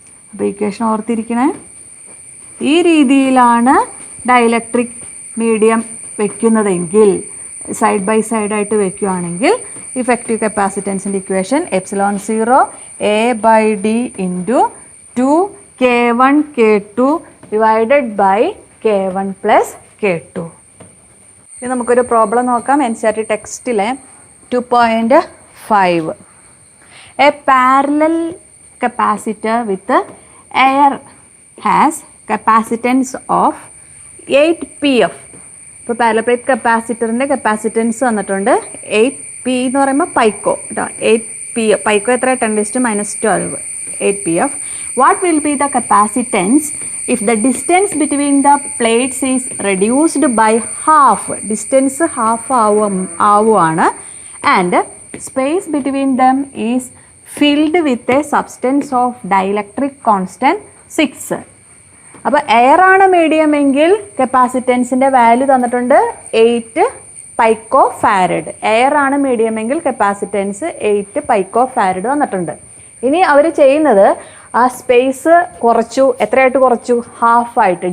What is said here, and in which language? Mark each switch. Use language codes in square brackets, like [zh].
[ml] അപ്പോൾ ഇക്വേഷൻ ഓർത്തിരിക്കണേ. ഈ രീതിയിലാണ് ഡൈലക്ട്രിക് മീഡിയം വയ്ക്കുന്നതെങ്കിൽ, സൈഡ് ബൈ സൈഡായിട്ട് വയ്ക്കുകയാണെങ്കിൽ effective കപ്പാസിറ്റൻസിൻ്റെ equation epsilon 0 A/D into 2 K1 K2 divided by K1 plus K2. ഇത് നമുക്കൊരു പ്രോബ്ലം നോക്കാം. NCERT ടെക്സ്റ്റിലെ 2.5. [en] A parallel capacitor with air has capacitance of 8 pf. [ml] ഇപ്പോൾ parallel plate കപ്പാസിറ്ററിൻ്റെ capacitance വന്നിട്ടുണ്ട് 8p എന്ന് പറയുമ്പോൾ പൈക്കോ കേട്ടോ. 8pf. പൈക്കോ എത്ര? 10⁻⁻12. 8pf. [en] What will be the capacitance if the distance between the plates is reduced by half? Distance half [ml] ആവുകയാണ്. [en] And space between them is filled with a substance of dielectric constant 6. [ml] അപ്പോൾ air ആണ് medium എങ്കിൽ കപ്പാസിറ്റൻസിൻ്റെ value തന്നിട്ടുണ്ട് 8 പൈക്കോ farad. Air ആണ് medium എങ്കിൽ capacitance 8 പൈക്കോ farad തന്നിട്ടുണ്ട്. ഇനി അവർ ചെയ്യുന്നത് ആ സ്പേസ് കുറച്ചു. എത്രയായിട്ട് കുറച്ചു? ഹാഫായിട്ട്.